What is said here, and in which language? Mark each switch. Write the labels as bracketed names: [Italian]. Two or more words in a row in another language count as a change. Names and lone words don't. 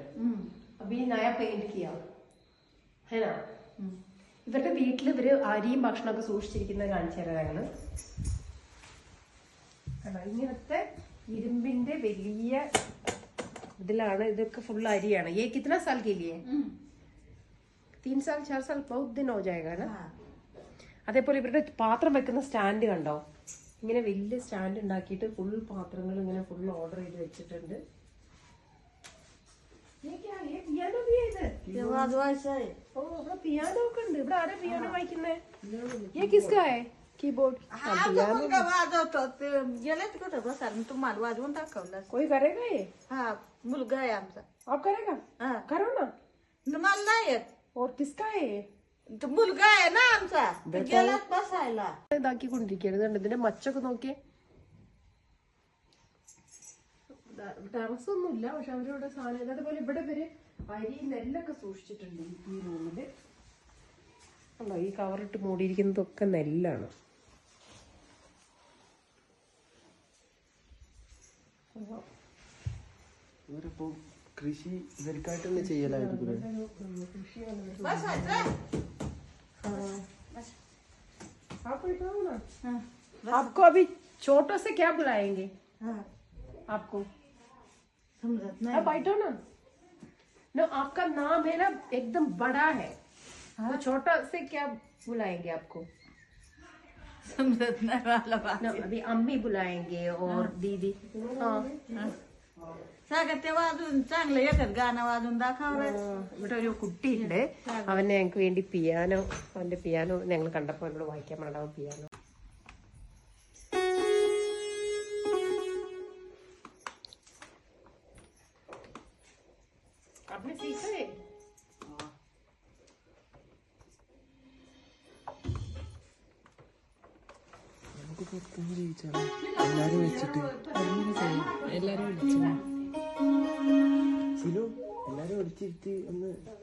[Malayalam] അപ്പൊ ഈ നയ പെയിന്റ് ചെയ്യാം ഹേനാ. ഇവരുടെ വീട്ടിൽ ഇവര് അരിയും ഭക്ഷണമൊക്കെ സൂക്ഷിച്ചിരിക്കുന്നത് കാണിച്ചു തരാം ഞങ്ങള്. ഇങ്ങനത്തെ ഇരുമ്പിന്റെ വലിയ ഇതിലാണ്. ഇതൊക്കെ ഫുൾ അരിയാണ്. [Hindi] ये कितना साल के लिए? 3 साल 4 साल बहुत दिन हो जाएगा ना. [Malayalam] അതേപോലെ ഇവരുടെ പാത്രം വെക്കുന്ന സ്റ്റാൻഡ് കണ്ടോ, ഇങ്ങനെ വലിയ സ്റ്റാൻഡ് ഉണ്ടാക്കിയിട്ട് ഫുൾ പാത്രങ്ങൾ ഇങ്ങനെ ഫുൾ ഓർഡർ ചെയ്ത് വെച്ചിട്ടുണ്ട്. പിയാനോ ഒക്കെ ഉണ്ട്. ഇവിടെ ആരാ പിയാനോ വായിക്കുന്നേ? [Hindi] कीबोर्ड कोई करेगा ये? [Marathi] हाँ, मुलगा है आमचा. [Hindi] आप करेगा? करो ना. [Marathi] मला नाही येत. [Hindi] और किसका है ये? [Marathi] मुलगा आहे ना आमचा, गेलात बसायला. [Malayalam] ഇതാക്കിക്കൊണ്ടിരിക്കരുത്. ഇതിന്റെ മച്ചൊക്കെ നോക്കിയേ. ടെറസൊന്നുമില്ല, പക്ഷെ അവരിവിടെ സാധനം. അതേപോലെ ഇവിടെ ഇവര് അരി നെല്ലൊക്കെ സൂക്ഷിച്ചിട്ടുണ്ട് ഈ റൂമില്. ഉണ്ടോ, ഈ കവറിട്ട് മൂടിയിരിക്കുന്നതൊക്കെ നെല്ലാണ്. ഇവരിപ്പോ കൃഷി ഇവർക്കായിട്ട് തന്നെ ചെയ്യലായിരിക്കും. [Hindi] आपको अभी छोटो से क्या बुलाएंगे? आपको अब बैठो ना. नो, आपका नाम है ना एकदम बड़ा है. वो छोटा से क्या बुलाएंगे आपको? [Marathi] समजत नाही मला बात. [Hindi] नो, अभी अम्मी बुलाएंगे और दीदी. हाँ, [Marathi] सांगा ते वाजून चांगलं एकच गाणं वाजून दाखवलं. [Malayalam] ഇവിടെ ഒരു കുട്ടിയുണ്ട്. അവന് ഞങ്ങൾക്ക് വേണ്ടി പിയാനോ, അവന്റെ പിയാനോ ഞങ്ങൾ കണ്ടപ്പോൾ എന്നോട് വായിക്കാൻ പാടാവും പിയാനോ. [Hindi] आपने सीखा है? [Malayalam] എല്ലാരും വെച്ചിട്ട് എല്ലാരും വിളിച്ചു സിലു, എല്ലാരും വിളിച്ചിരുത്തി ഒന്ന്.